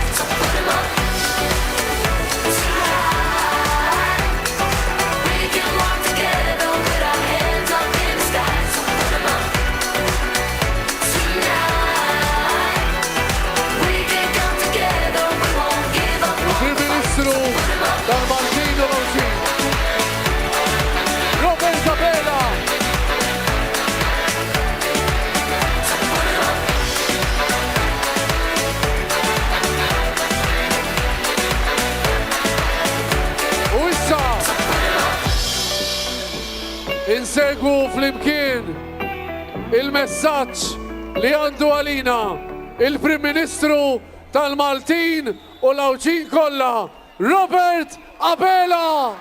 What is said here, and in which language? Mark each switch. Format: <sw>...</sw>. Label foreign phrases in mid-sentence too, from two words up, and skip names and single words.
<en>So put 'em up tonight. We can walk together with our hands up in the sky. So put 'em up tonight. We can come together, we won't give up on</en> <mt>Il-Prim Ministru tal-Maltin u l-Awċin, Robert Abela. U issa insegwu flimkien il-messaġġ li għandu għalina il-Prim Ministru tal-Maltin u l-Awċin kollha, Robert Abela.</mt>